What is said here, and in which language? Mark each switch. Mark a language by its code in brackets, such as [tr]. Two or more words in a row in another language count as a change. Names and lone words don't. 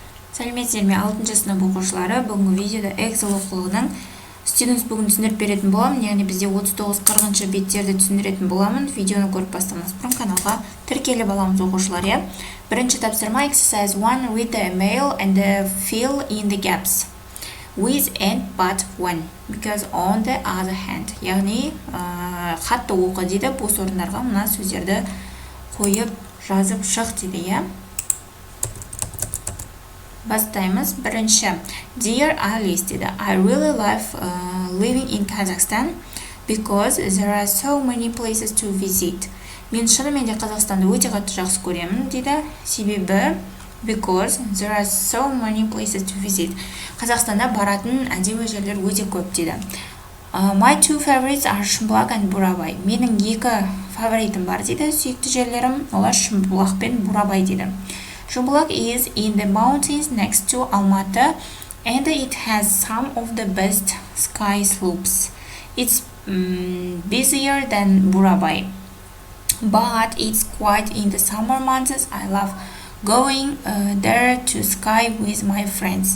[kk] Сәлеметсіздер ме? 6 сынып оқушылары. Бүгінгі видеода Эксель оқулығының Students бүгін түсіндіріп беретін боламын. Яғни бізде 39-40 беттерді түсіндіретін боламын. Видеоны көріп бастамас бұрын каналға тіркеліп аламыз оқушылар. [en] Бірінші тапсырма Exercise 1. Read the email and fill in the gaps. With and but when. Because on the other hand. [kk] Яғни хатты оқы дейді. Бос орындарға мына сөздерді қойып жазып шық дейді. Бастаймыз. Бірінші. [en] Dear Alice dedi. I really love living in Kazakhstan because there are so many places to visit. [kk] Мен шынымен де Қазақстанды өте қатты жақсы көремін дейді. [en] Себебі because there are so many places to visit. [kk] Қазақстанда баратын әдемі жерлер өте көп дейді. [en] My two favorites are Шымбұлақ and Бурабай. [kk] Менің екі фаворитім бар дейді. Сүйікті жерлерім олар Шымбұлақ пен Бурабай дейді. [en] Шымбұлақ is in the mountains next to Almaty and it has some of the best ski slopes. It's busier than Burabay, but it's quiet in the summer months. I love going there to ski with my friends.